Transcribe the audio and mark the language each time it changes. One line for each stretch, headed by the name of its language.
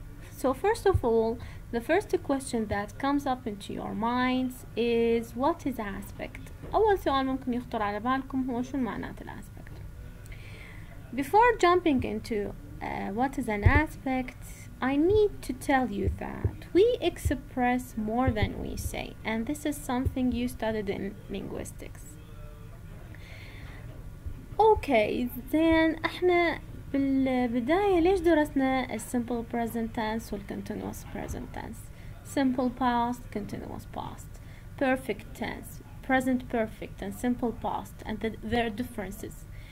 English: So first of all, the first question that comes up into your minds is what is aspect?
Arabic: أول سؤال ممكن يخطر على بالكم هو شو معنات الأسبكت.
English: Before jumping into what is an aspect, I need to tell you that we express more than we say, and this is something you studied in linguistics. Okay, then
Arabic: احنا بالبداية ليش درسنا
English: simple present tense continuous present tense, simple past, continuous past, perfect tense, present perfect, and simple past, and their differences.